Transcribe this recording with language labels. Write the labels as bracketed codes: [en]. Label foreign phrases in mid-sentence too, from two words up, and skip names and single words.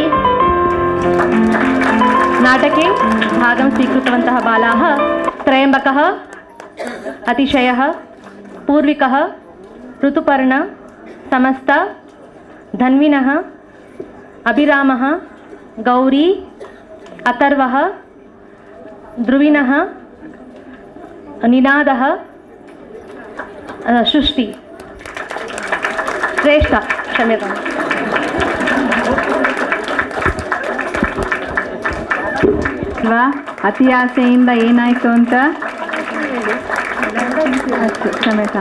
[sa] नाटके भागं स्वीकृतवन्तः बालाः त्रयम्बकः, अतिशयः, पूर्विकः, ऋतुपर्ण, समस्त, धन्विनः, अभिरामः, गौरी, अथर्वः, ध्रुविनः, निनादः, सृष्टि। ಶ್ರೇಷ್ಠ, ಕ್ಷಮ್ಯತಾಂ। [kn] ಅಲ್ವಾ, ಅತಿ ಆಸೆಯಿಂದ ಏನಾಯಿತು ಅಂತ. [sa] ಅಷ್ಟು, ಕ್ಷಮ್ಯತಾಂ.